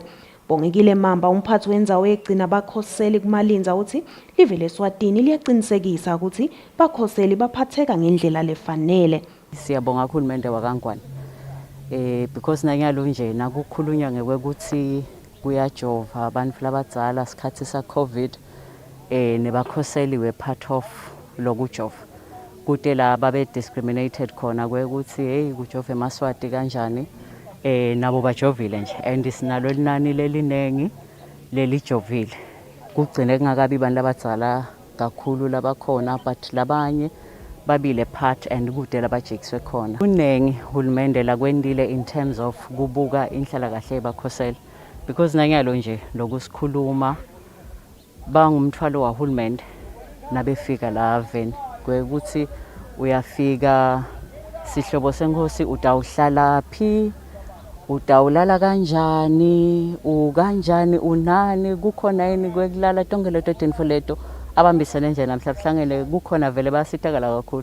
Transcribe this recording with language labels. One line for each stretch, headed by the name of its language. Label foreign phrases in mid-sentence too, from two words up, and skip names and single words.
Swati: Bongekile Mamba umphathi wendzawo yegcina bakhoseli kuMalinza uthi live leSwatini liyaqinisekisa ukuthi bakhoseli baphatheka ngendlela lefanele. Siyabonga uhulumende wakangwane because nanyalo nje nakukhulunywa ngekuthi kuyajova abantu labadzala sikhathi sa COVID nebakhoseli we
English: part of
Swati: lokujova kude la babe discriminated khona kwekuthi hey kujova eMaswati kanjani nabo bajovile nje and sinalo linani lelinengi lelijovile kugcine kungakabi abantu labadzala kakhulu labakhona but labanye babile
English: part and
Swati: kude labajekiswe khona. Kunengi hulumende lakwendile
English: in terms of
Swati: kubuka inhlalakahle yebakhoseli because nanyalo nje lokusikhuluma bangumthwalo wahulumende nabefika la Veni kwekuthi uyafika sihlobo senkosi utawuhlala phi utawulala kanjani ukanjani unani kukhona yini kwekulala tonke leto tinfo leto abambisene nje namhlanje kukhona vele basitakala kakhulu.